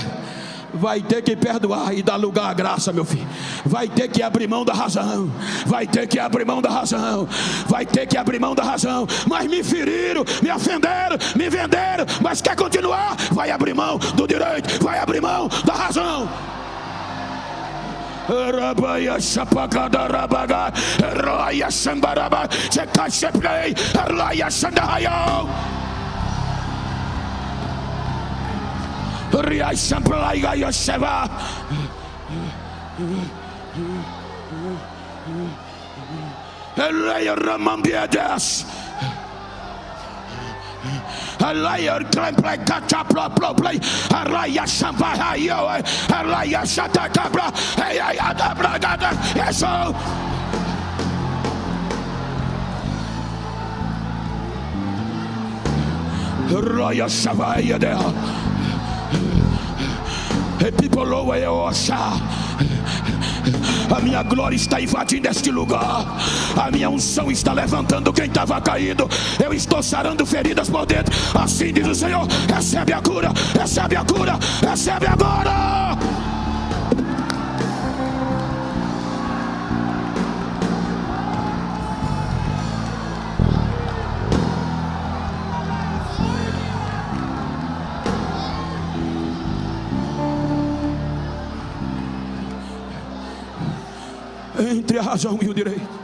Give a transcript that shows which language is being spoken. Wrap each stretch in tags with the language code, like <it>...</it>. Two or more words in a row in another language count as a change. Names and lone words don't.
<pt>Vai ter que perdoar e dar lugar à graça, meu filho. Vai ter que abrir mão da razão. Vai ter que abrir mão da razão. Vai ter que abrir mão da razão. Mas me feriram, me ofenderam, me venderam. Mas quer continuar? Vai abrir mão do direito. Vai abrir mão da razão. Rabaia Chapagada Rabaga, Roya Sambaraba, Chekacheplay, Roya Sandahayo, Ria Samplaiga Yoseva, Elaya Ramambiadas. Alaya play catch up play Alaya Shamba yo Alaya Shata Cabra hey Adabra yes Roya Shavaya there people over Osha. A minha glória está invadindo este lugar. A minha unção está levantando quem estava caído. Eu estou sarando feridas por dentro. Assim diz o Senhor. Recebe a cura, recebe a cura, recebe agora. Entre a razão e o direito.</pt>